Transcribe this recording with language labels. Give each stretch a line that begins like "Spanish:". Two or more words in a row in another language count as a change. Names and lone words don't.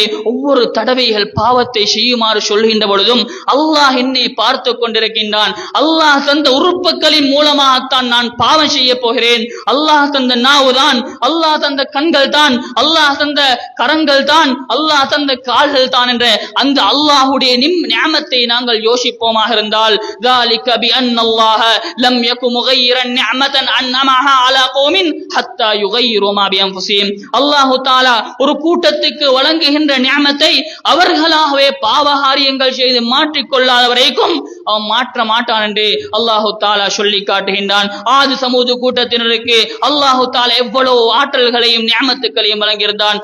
Tamil: ஒவ்வொரு தடவைகள் பாவத்தை செய்யுமாறு சொல்கின்ற பொழுதும் அல்லாஹ் என்னை பார்த்து கொண்டிருக்கின்றான், அல்லாஹ் தந்த உறுப்புகளின் மூலமாகத்தான் நான் பாவம் செய்ய போகிறேன், அல்லாஹ் தந்த நாவு தான், அல்லாஹ் தந்த கண்கள் தான், அல்லாஹ் தந்த கரங்கள் தான், அல்லாஹ் தந்த கால்கள் தான் என்ற அந்த அல்லாஹுடைய நிஅமத்தை நாங்கள் யோசிப்போமாக இருந்தால்
Arabic: ذَلِكَ بِأَنَّ اللَّهَ لَمْ يَكُ مُغَيِّرًا نِعْمَةً أَنْعَمَهَا عَلَى قَوْمٍ حَتَّى يُغَيِّرُوا مَا بِأَنفُسِهِمْ. الله تعالى
Tamil: ஒரு கூட்டத்துக்கு வழங்குகின்ற நிஅமத்தை அவர்களாகவே பாவகாரியங்கள் செய்து மாற்றிக்கொள்ளாத வரைக்கும் அவன் மாற்ற மாட்டான் என்று
Arabic: الله تعالى
Tamil: சொல்லி காட்டுகின்றான். ஆது சமூது கூட்டத்தினருக்கு
Arabic: الله تعالى
Tamil: எவ்வளவு ஆற்றல்களையும் நிஅமத்துக்களையும் வழங்கியிருந்தான்.